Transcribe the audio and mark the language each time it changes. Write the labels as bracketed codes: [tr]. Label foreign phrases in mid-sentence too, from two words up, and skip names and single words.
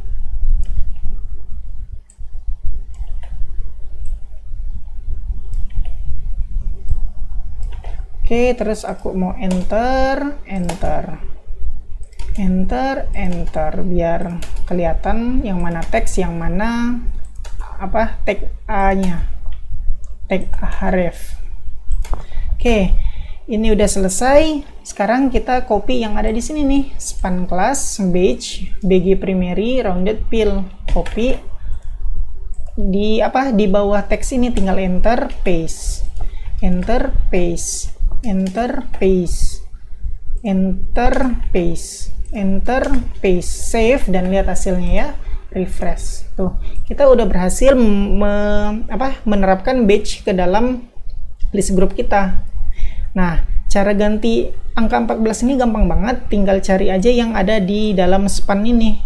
[id] Oke, terus aku mau enter biar kelihatan yang mana teks, yang mana tag A-nya, tag href. Oke, ini udah selesai. Sekarang kita copy yang ada di sini nih, [en] span class, badge, bg primary, rounded fill, [id] copy di bawah teks ini, tinggal [en] enter, paste, enter, paste, enter, paste, enter, paste, enter, paste, save [id] dan lihat hasilnya ya, refresh. Tuh, kita udah berhasil menerapkan badge ke dalam [en] list group [id] kita. Nah, cara ganti angka 14 ini gampang banget, tinggal cari aja yang ada di dalam span ini.